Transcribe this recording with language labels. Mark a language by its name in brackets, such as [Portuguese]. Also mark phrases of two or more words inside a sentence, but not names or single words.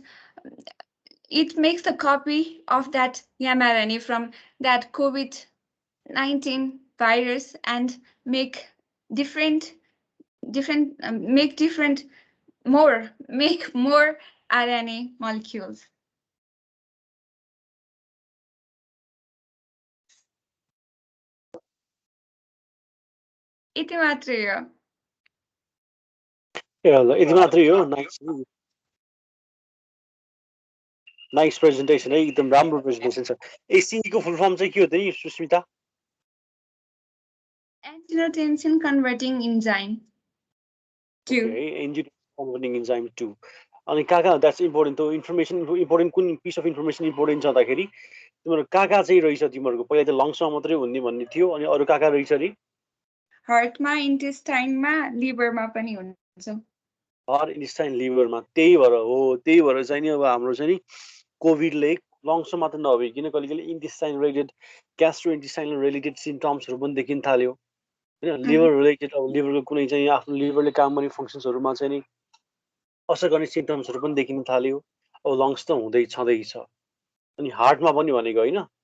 [English] It makes a copy of that mRNA from that COVID-19 virus and make different make more RNA molecules. [Nepali] यति मात्रै हो. यति मात्रै हो. [English] nice presentation [Nepali] है, एकदम राम्रो प्रेजेन्टेसन छ. एसीई को [English] full form [Nepali] चाहिँ के हो त नि सुस्मिता? [English] Angiotensin converting enzyme 2. Okay, angiotensin converting enzyme 2. [Nepali] अनि कहाँ [English] that's important [Nepali] हो. [English] information important [Nepali] कुन [English] piece of information important [Nepali] छ भन्दाखेरि तिम्रो कहाँ चाहिँ रहेछ तिमीहरूको पहिला त लङ्समा मात्रै हुने भन्ने थियो, अनि अरू रहेछ रे? हार्टमा, इन्टेस्टाइनमा, लिभरमा पनि हुन्छ. हर इन्टेस्टाइन लिभरमा त्यही भएर चाहिँ नि अब हाम्रो चाहिँ नि कोभिडले लङ्समा मात्र नभइकन कहिले कहिले [English] intestine related gastro intestinal related [Nepali] सिम्टम्सहरू पनि देखिन थाल्यो होइन [English] liver related [Nepali] अब लिभरको कुनै चाहिँ आफ्नो लिभरले काम गर्ने फङ्सन्सहरूमा चाहिँ नि असर गर्ने सिम्टम्सहरू पनि देखिन थाल्यो अब लङ्स त हुँदै छँदैछ अनि हार्टमा पनि भनेको होइन